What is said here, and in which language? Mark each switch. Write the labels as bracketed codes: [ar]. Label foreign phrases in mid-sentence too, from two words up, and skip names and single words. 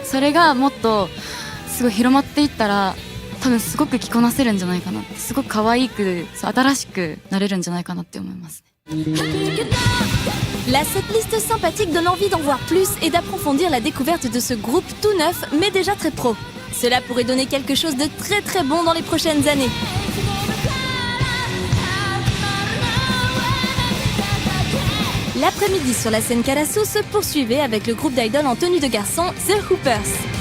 [ja] それがもっとすごい広まっていったら、多分すごく着こなせるんじゃないかな、すごく可愛く新しくなれるんじゃないかなって思います。 [fr] La setlist sympathique donne envie d'en voir plus et d'approfondir la découverte de ce groupe tout neuf mais déjà très pro. Cela pourrait donner quelque chose de très très bon dans les prochaines années. L'après-midi sur la scène Karasu se poursuivait avec le groupe d'idoles en tenue de garçon, The Hoopers.